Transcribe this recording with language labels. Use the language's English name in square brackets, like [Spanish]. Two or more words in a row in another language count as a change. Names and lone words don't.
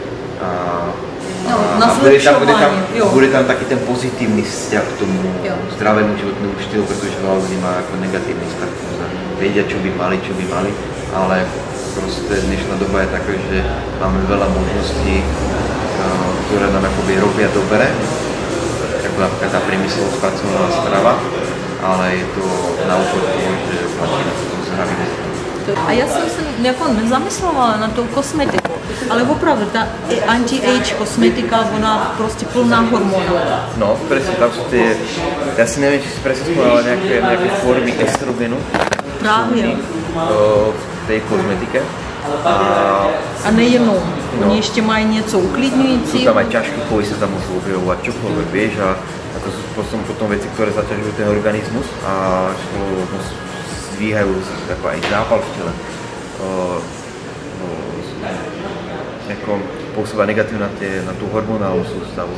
[Slovak] A bude tam taký ten pozitívny vzťah k tomu zdravému životnému štýlu, pretože veľa ľudí má ako negatívny vzťah. Vedia, čo by mali, ale proste dnešná doba je taká, že máme veľa možností, ktoré nám akoby robia dobre, ako napríklad tá priemyslovo spracovaná strava, ale je to na úkor toho, že platí na to zdravý život. [Czech] A já jsem se jako nezamyslovala na tou kosmetiku, ale opravdu ta anti-age kosmetika, ona prostě plná hormonů. No, [Slovak] presne, tam sú tie, ja si neviem, či si presne spomenula nejaké formy estrogenu. [Czech] Právě. [Slovak] V tej kozmetike. [Czech] A nejenom, oni ještě mají něco uklidňující. [Slovak] Sú tam aj ťažké kovy, sa tam môžu objavovať čokoľvek, vieš, a to sú potom veci, ktoré zaťažujú ten organizmus a zdvíhajú ako aj zápal v tele. Pôsobá negatívne na tú hormonálnu sústavu.